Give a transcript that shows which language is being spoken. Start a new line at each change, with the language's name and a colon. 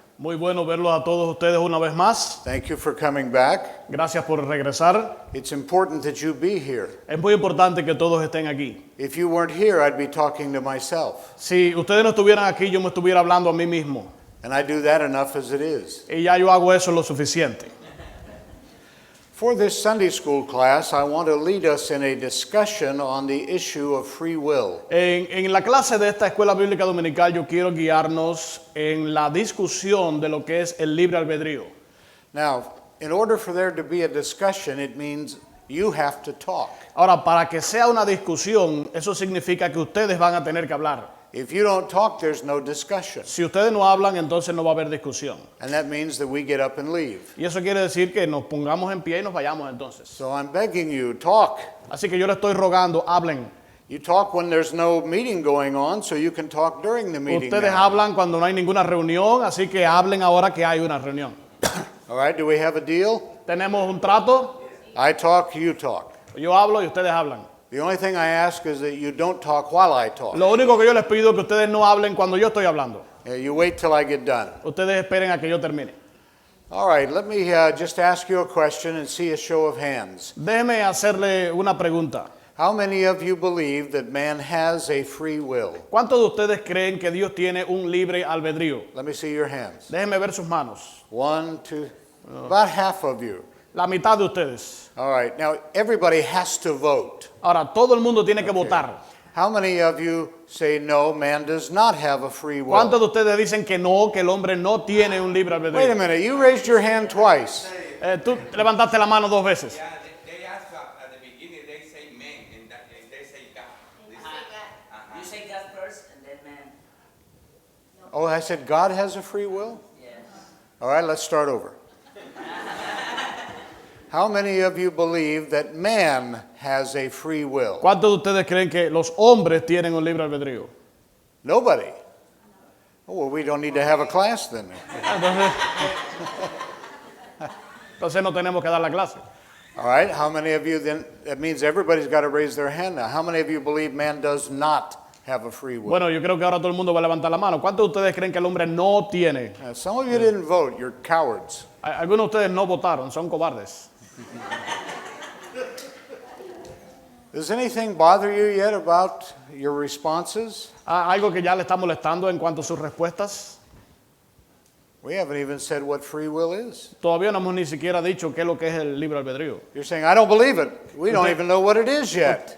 Spanish: Muy bueno verlos a todos ustedes una vez más.
English: Thank you for coming back.
Spanish: Gracias por regresar.
English: It's important that you be here.
Spanish: Es muy importante que todos estén aquí.
English: If you weren't here, I'd be talking to myself.
Spanish: Si ustedes no estuvieran aquí, yo me estuviera hablando a mí mismo.
English: And I do that enough as it is.
Spanish: Y ya yo hago eso lo suficiente.
English: For this Sunday school class, I want to lead us in a discussion on the issue of free will.
Spanish: En la clase de esta escuela bíblica dominical, yo quiero guiarnos en la discusión de lo que es el libre albedrío.
English: Now, in order for there to be a discussion, it means you have to talk.
Spanish: Ahora, para que sea una discusión, eso significa que ustedes van a tener que hablar.
English: If you don't talk, there's no discussion.
Spanish: Si ustedes no hablan, entonces no va a haber discusión.
English: And that means that we get up and leave.
Spanish: Y eso quiere decir que nos pongamos en pie y nos vayamos entonces.
English: So I'm begging you, talk.
Spanish: Así que yo le estoy rogando, hablen.
English: You talk when there's no meeting going on, so you can talk during the meeting.
Spanish: Ustedes
English: now.
Spanish: hablan cuando no hay ninguna reunión, así que hablen ahora que hay una reunión.
English: All right, do we have a deal?
Spanish: ¿Tenemos un trato?
English: I talk, you talk.
Spanish: Yo hablo y ustedes hablan.
English: The only thing I ask is that you don't talk while I talk.
Spanish: Lo único que yo les pido es que ustedes no hablen cuando yo estoy hablando.
English: You wait till I get done.
Spanish: Ustedes esperen a que yo termine.
English: All right, let me just ask you a question and see a show of hands.
Spanish: Déjeme hacerle una pregunta.
English: How many of you believe that man has a free will?
Spanish: ¿Cuántos de ustedes creen que Dios tiene un libre albedrío?
English: Let me see your hands.
Spanish: Déjenme ver sus manos.
English: 1, 2, about half of you.
Spanish: La mitad de ustedes.
English: All right, now everybody has to vote.
Spanish: Ahora, todo el mundo tiene que votar.
English: How many of you say no, man does not have a free will?
Spanish: ¿Cuántos de ustedes dicen que no, que el hombre no tiene un libre
English: Wait a
Spanish: albedrío?
English: minute, you raised your hand twice.
Spanish: Tú levantaste la mano 2 veces.
English: Yeah, they ask at the beginning, they say man, and they say God. They say, You say God first and then man. Oh, I said God has a free will? Yes. All right, let's start over. How many of you believe that man has a free will?
Spanish: ¿Cuántos de ustedes creen que los hombres tienen un libre albedrío?
English: Nobody. Oh, well, we don't need to have a class then.
Spanish: Entonces no tenemos que dar la clase.
English: All right, how many of you then, that means everybody's got to raise their hand now. How many of you believe man does not have a free will?
Spanish: Bueno, yo creo que ahora todo el mundo va a levantar la mano. ¿Cuántos de ustedes creen que el hombre no tiene?
English: Some of you didn't vote, you're cowards.
Spanish: Algunos de ustedes no votaron, son cobardes.
English: Does anything bother you yet about your responses?
Spanish: ¿Algo que ya le está molestando en cuanto a sus respuestas?
English: We haven't even said what free will is.
Spanish: Todavía no hemos ni siquiera dicho qué es lo que es el libre albedrío.
English: You're saying, I don't believe it. We don't even know what it is yet.